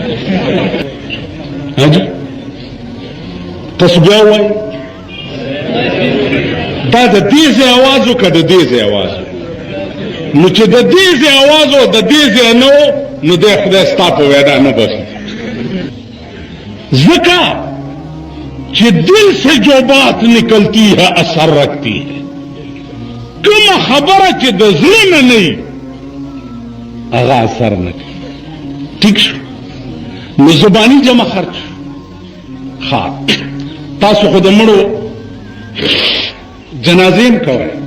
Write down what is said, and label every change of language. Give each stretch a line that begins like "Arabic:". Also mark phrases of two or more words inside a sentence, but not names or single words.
Pashto: تاسو بیا ووایي دا د دې ځای اواز و که د دې ځای اواز نو چې د دې ځای اواز و د دې ځای نه و نو دی خدای ستا په وینا نه بخي ځکه چې
Urdu: دل سے جو بات نکلتی ہے اثر رکھتی ہے
Pashto: کومه خبره چې د زړه نه نه وي هغه اثر نه کوي ټیک شو نو زباني جمع خرچ ښه تاسو خو د مړو جنازې هم کوئ